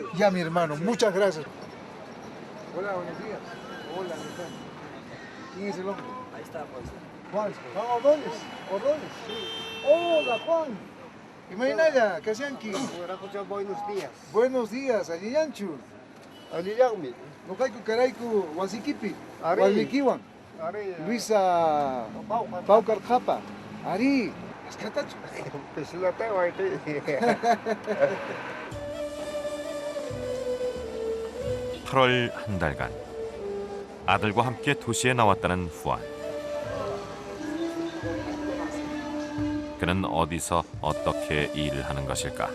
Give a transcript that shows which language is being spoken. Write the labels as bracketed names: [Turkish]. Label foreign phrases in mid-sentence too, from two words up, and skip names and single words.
[Spanish] Ya, mi hermano, muchas gracias. Hola, buenos días. Hola, mi hermano. ¿Quién es el hombre? Ahí está, pues. Juan Ordóñez. Ordóñez. Hola, Juan. Imagínate, ¿qué hacían aquí? Buenos días. Buenos días, [Quechua] Aliyanchu. Aliyangmi. Nokaiku Karaiku, Wasikipi. Ari. Walmikiwan. Luisa Paucar Japa. Ari. Escatacho. [Spanish] Pues lo tengo aquí. [Korean] (8월) 한 달간 아들과 함께 도시에 나왔다는 후안. 그는 어디서 어떻게 일을 하는 것일까?